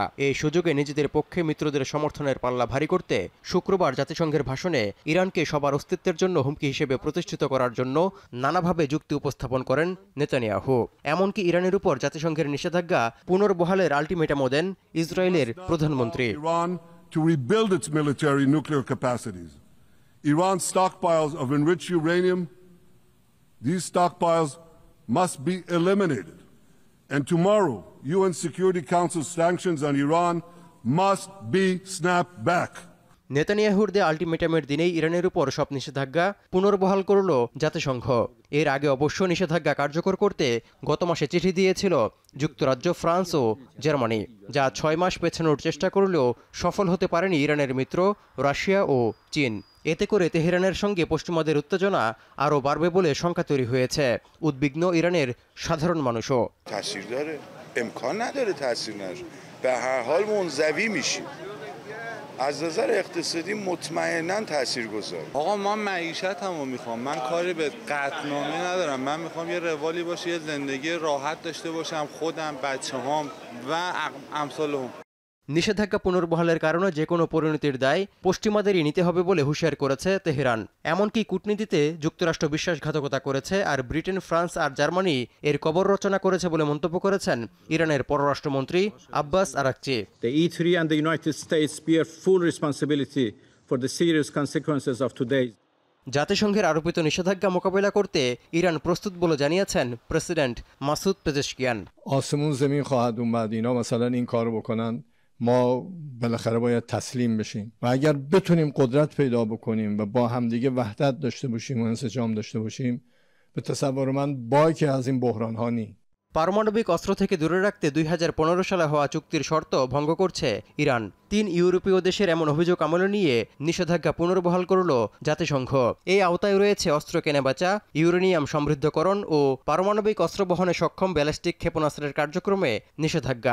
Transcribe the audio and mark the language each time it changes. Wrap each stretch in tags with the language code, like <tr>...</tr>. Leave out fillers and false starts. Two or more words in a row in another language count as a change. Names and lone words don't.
<bn>এই সুযোগে নিজেদের পক্ষে মিত্রদের সমর্থনের পাল্লা ভারী করতে শুক্রবার জাতিসংঘের ভাষণে ইরানকে সবার অস্তিত্বের জন্য হুমকি হিসেবে প্রতিষ্ঠিত করার জন্য নানাভাবে যুক্তি উপস্থাপন করেন নেতানিয়াহু। এমনকি ইরানের উপর জাতিসংঘের নিষেধাজ্ঞা পুনর্বহালের আলটিমেটামও দেন ইসরায়েলের প্রধানমন্ত্রী।</bn> <en>To rebuild its military nuclear capacities. Iran's stockpiles of enriched uranium, these stockpiles must be eliminated. And tomorrow, UN Security Council sanctions on Iran must be snapped back.</en> <bn>নেতানিয়াহুর দেয়া আল্টিমেটামের দিনেই ইরানের উপর সব নিষেধাজ্ঞা পুনর্বহাল করল জাতিসংঘ। এর আগে অবশ্য নিষেধাজ্ঞা কার্যকর করতে গত মাসে চিঠি দিয়েছিল যুক্তরাজ্য, ফ্রান্স ও জার্মানি, যা 6 মাস পেছানোর চেষ্টা করলেও সফল হতে পারেনি ইরানের মিত্র রাশিয়া ও চীন। এতে করে তেহরানের সঙ্গে পশ্চিমাদের উত্তেজনা আরও বাড়বে বলে শঙ্কা তৈরি হয়েছে। উদ্বিগ্ন ইরানের সাধারণ মানুষও।</bn> <fa>امکان نداره تاثیر نشه به هر حال منزوی میشیم از نظر اقتصادی مطمئنا تاثیرگذار. آقا من معیشتمو میخوام، من کاری به قطعنامه ندارم، من میخوام یه روالی باشه، یه زندگی راحت داشته باشم، خودم، بچه‌هام و امثالهم।</fa> <bn>নিষেধাজ্ঞা পুনর্বহালের কারণে যে কোনো পরিণতির দায় পশ্চিমাদেরই নিতে হবে বলে হুঁশিয়ার করেছে তেহরান। এমনকি কূটনীতিতে যুক্তরাষ্ট্র বিশ্বাসঘাতকতা করেছে, আর ব্রিটেন, ফ্রান্স আর জার্মানি এর কবর রচনা করেছে বলে মন্তব্য করেছেন ইরানের পররাষ্ট্রমন্ত্রী আব্বাস আরাকচি।</bn> <en>The E3 and the United States bear full responsibility for the serious consequences of today.</en> <bn>জাতিসংঘের আরোপিত নিষেধাজ্ঞা মোকাবিলা করতে ইরান প্রস্তুত বলে জানিয়েছেন প্রেসিডেন্ট মাসুদ পেজেশকিয়ান।</bn> <fa>آسمون زمین خواهد اومد اینا مثلا این کارو بکنن ما بالاخره باید تسلیم بشیم و اگر بتونیم قدرت پیدا بکنیم و با همدیگه وحدت داشته باشیم و انسجام داشته باشیم به تصور من باکی از این بحران ها نی।</fa> <bn>পারমাণবিক অস্ত্র থেকে দূরে রাখতে 2015 সালে হওয়া চুক্তির শর্ত ভঙ্গ করছে ইরান। 3 ইউরোপীয় দেশের এমন অভিযোগ আমলে নিয়ে নিষেধাজ্ঞা পুনর্বহাল করল জাতিসংঘ। এই আওতায় রয়েছে অস্ত্র কেনাবেচা, ইউরেনিয়াম সমৃদ্ধকরণ ও পারমাণবিক অস্ত্র বহনে সক্ষম ব্যালিস্টিক ক্ষেপণাস্ত্রের কার্যক্রমে নিষেধাজ্ঞা।</bn>